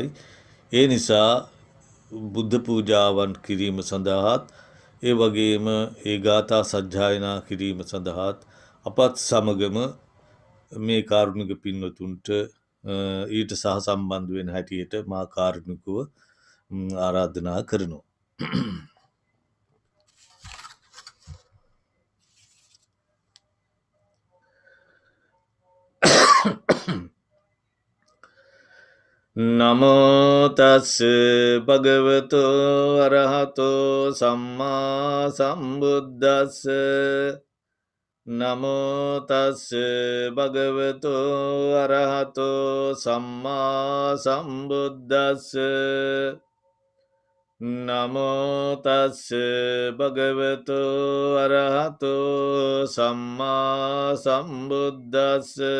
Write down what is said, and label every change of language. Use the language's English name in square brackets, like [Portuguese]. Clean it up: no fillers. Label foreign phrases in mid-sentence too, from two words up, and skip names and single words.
[Sinhala] ඒ නිසා බුද්ධ පූජාවන් කිරීම සඳහාත්, ඒ වගේම ඒ ගාථා සජ්ජායනා කිරීම සඳහාත් අපත් සමගම මේ කාරුණික පින්වතුන්ට ඊට සහසම්බන්ධ වෙන හැටියට මා කාරුණිකව ආරාධනා කරනවා. [Pali] නමෝ තස් භගවතෝ අරහතෝ සම්මා සම්බුද්දස්ස. නමෝ තස් භගවතෝ අරහතෝ සම්මා සම්බුද්දස්ස. නමෝ තස් භගවතෝ අරහතෝ සම්මා සම්බුද්දස්ස.